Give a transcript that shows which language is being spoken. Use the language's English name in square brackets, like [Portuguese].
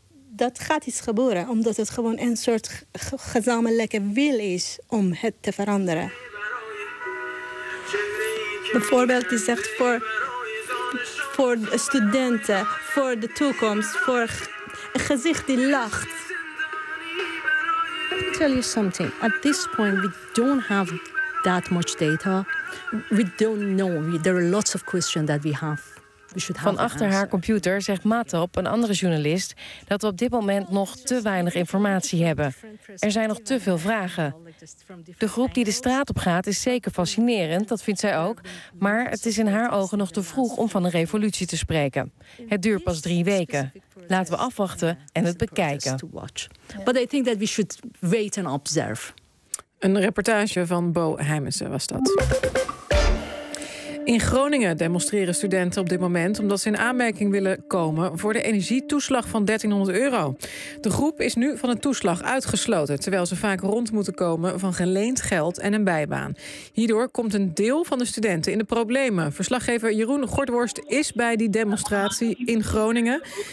[Dutch] Dat gaat iets gebeuren, omdat het gewoon een soort gezamenlijke wil is om het te veranderen. Bijvoorbeeld, die zegt voor studenten, voor de toekomst, voor een gezicht die lacht. [English] Let me tell you something. At this point, we don't have that much data. We don't know. There are lots of questions that we have. [Dutch] Van achter haar computer zegt Matop, een andere journalist, dat we op dit moment nog te weinig informatie hebben. Er zijn nog te veel vragen. De groep die de straat op gaat is zeker fascinerend, dat vindt zij ook. Maar het is in haar ogen nog te vroeg om van een revolutie te spreken. Het duurt pas 3 weken. Laten we afwachten en het bekijken. [English] But I think that we should wait and observe. [Dutch] Een reportage van Bo Heimensen was dat. In Groningen demonstreren studenten op dit moment omdat ze in aanmerking willen komen voor de energietoeslag van €1300. De groep is nu van een toeslag uitgesloten, terwijl ze vaak rond moeten komen van geleend geld en een bijbaan. Hierdoor komt een deel van de studenten in de problemen. Verslaggever Jeroen Gortworst is bij die demonstratie in Groningen.